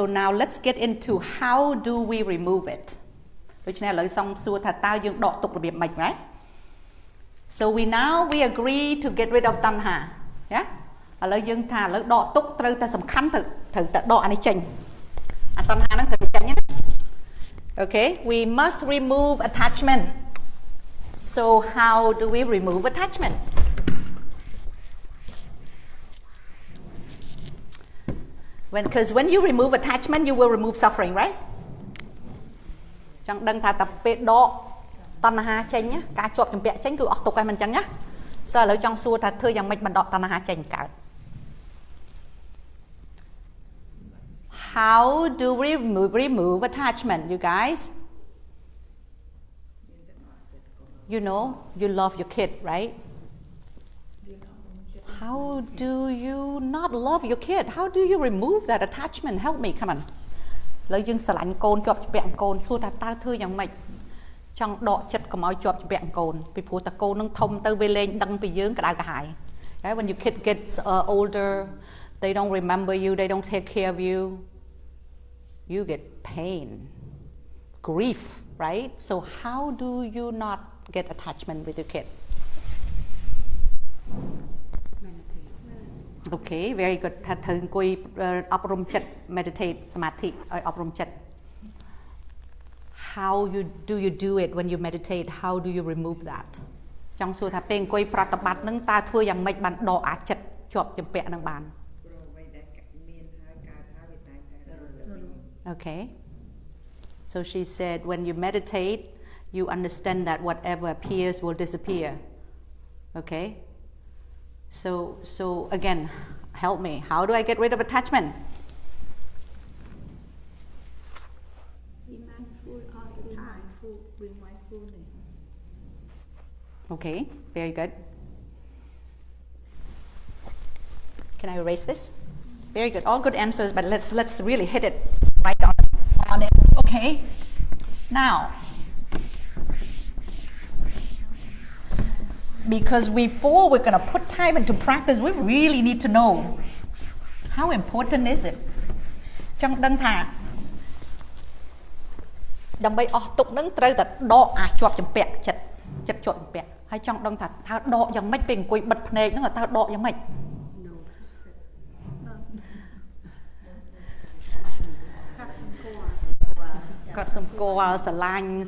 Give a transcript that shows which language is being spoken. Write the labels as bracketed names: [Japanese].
[English] So now let's get into how do we remove it. [Khmer] ដូច្នេះឥឡូវសូមសួរថាតើយើងដកទុក្ខរបៀបម៉េច right? [English] So we agree to get rid of tanha. Yeah? [Khmer] ឥឡូវយើងថាឥឡូវដកទុក្ខត្រូវតែសំខាន់ត្រូវតែដកអានេះចេញអាតណ្ហាហ្នឹងត្រូវចេញណា [English] Okay, we must remove attachment. So how do we remove attachment? Because when you remove attachment, you will remove suffering, right? [Khmer] ចង់ដឹងថាតើពេលដកតណ្ហាចេញការជាប់ចម្ពាក់ចេញគឺអស់ទុក្ខហើយមិនអញ្ចឹងណា [English] So [Khmer] ឥឡូវចង់សួរថាធ្វើយ៉ាងម៉េចបណ្ដកតណ្ហាចេញកើត [English] How do we remove attachment, you guys? You know, you love your kid, right? How do you not love your kid? How do you remove that attachment? Help me, come on. [Khmer] ឥឡូវយើងស្រឡាញ់កូនជាប់ចម្ពាក់កូនសួរថាតើធ្វើយ៉ាងម៉េចចង់ដកចិត្តកុំឲ្យជាប់ចម្ពាក់កូនពីព្រោះតែកូននឹងធំទៅវាលែងដឹងពីយើងក្តៅក្រហាយ [English] When your kid gets older, they don't remember you, they don't take care of you. You get pain, grief, right? So how do you not get attachment with your kid? Okay, very good. [Khmer] ថាត្រូវអង្គុយអប់រំចិត្ត meditate សមាធិឲ្យអប់រំចិត្ត [English] How do you do it when you meditate? How do you remove that? [Khmer] ចង់សួរថាពេលអង្គុយប្រតិបត្តិនឹងតើធ្វើយ៉ាងម៉េចបានដកអាចចិត្តជាប់ចម្ពាក់នឹងបាន Okay. [English] So she said when you meditate, you understand that whatever appears will disappear. Okay. So again, help me. How do I get rid of attachment? Be mindful all the time. Bring mindfulness. Okay, very good. Can I erase this? Very good. All good answers, but let's really hit it right on it. Okay. Now, because before we're going to put time into practice, we really need to know how important is it. [Khmer] ចង់ដឹងថាដើម្បីអស់ទុកនឹងត្រូវតែដកអាចជាប់ចម្ពាក់ចិត្តជាប់ចម្ពាក់ហើយចង់ដឹងថាតើដកយ៉ាងម៉េចពេលអង្គុយបិទភ្នែកហ្នឹងតើដកយ៉ាងម៉េច Got some goal, salang.